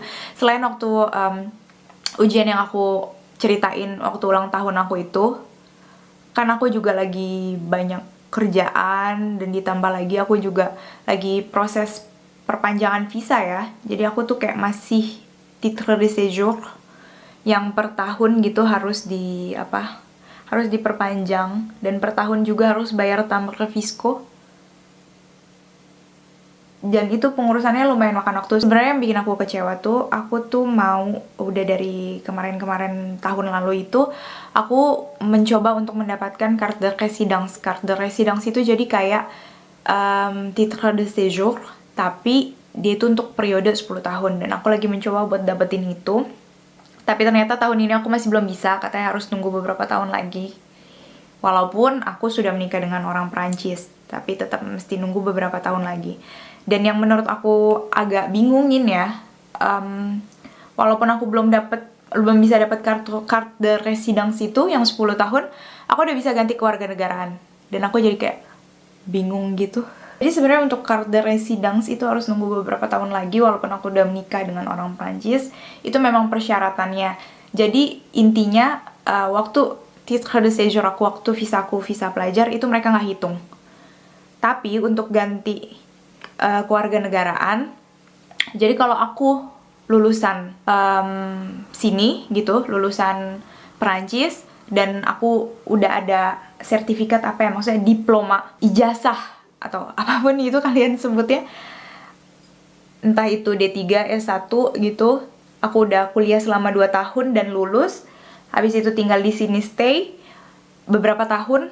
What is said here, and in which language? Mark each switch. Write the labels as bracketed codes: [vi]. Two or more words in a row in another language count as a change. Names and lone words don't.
[id] Selain waktu ujian yang aku ceritain waktu ulang tahun aku itu, kan aku juga lagi banyak kerjaan, dan ditambah lagi aku juga lagi proses perpanjangan visa ya. Jadi aku tuh kayak masih [fr] titre de séjour [id] yang per tahun gitu harus diperpanjang, dan per tahun juga harus bayar tambah ke Fisco. Dan itu pengurusannya lumayan makan waktu. Sebenarnya yang bikin aku kecewa tuh, aku tuh mau udah dari kemarin tahun lalu itu aku mencoba untuk mendapatkan [fr] carte de résidence. Carte de résidence [id] itu jadi kayak [fr] titre de séjour, [id] tapi dia itu untuk periode 10 tahun, dan aku lagi mencoba buat dapetin itu. Tapi ternyata tahun ini aku masih belum bisa, katanya harus nunggu beberapa tahun lagi. Walaupun aku sudah menikah dengan orang Perancis, tapi tetap mesti nunggu beberapa tahun lagi. Dan yang menurut aku agak bingungin ya, walaupun aku belum bisa dapat [fr] carte de résidence [id] itu yang 10 tahun, aku udah bisa ganti kewarganegaraan. Dan aku jadi kayak bingung gitu. Jadi sebenarnya untuk [fr] carte de résidence [id] itu harus nunggu beberapa tahun lagi, walaupun aku udah menikah dengan orang Prancis. Itu memang persyaratannya. Jadi intinya waktu [fr] titre de séjour [id] aku, waktu visa pelajar itu mereka nggak hitung. Tapi untuk ganti kewarganegaraan, jadi kalau aku lulusan sini gitu, lulusan Prancis, dan aku udah ada sertifikat maksudnya diploma, ijazah, atau apapun itu kalian sebutnya, entah itu D3, S1 gitu, aku udah kuliah selama 2 tahun dan lulus, habis itu tinggal di sini stay beberapa tahun.